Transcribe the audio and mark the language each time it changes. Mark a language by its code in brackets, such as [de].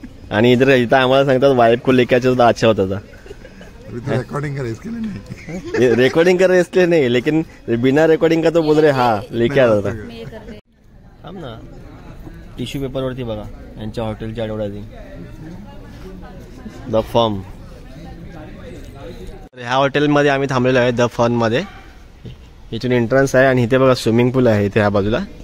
[mr] आणि इथं आम्हाला सांगतात [hi] वाइफ को लेके आता तो अच्छा होता था. रिकॉर्डिंग कर इसके लिए नहीं. रिकॉर्डिंग कर रहे इसलिए नहीं, लेकिन बिना रिकॉर्डिंग का तो बोल रहे हाँ लेके आता था. [mr] थांब ना, टिश्यू पेपरवरती बघा यांच्या हॉटेलची ॲडव्हर्टायझिंग. [en] The firm. [mr] ह्या हॉटेलमध्ये आम्ही थांबलेलो आहे, द फर्ममध्ये. इथून एंट्रन्स आहे. आणि इथे बघा स्विमिंग पूल आहे इथे ह्या बाजूला.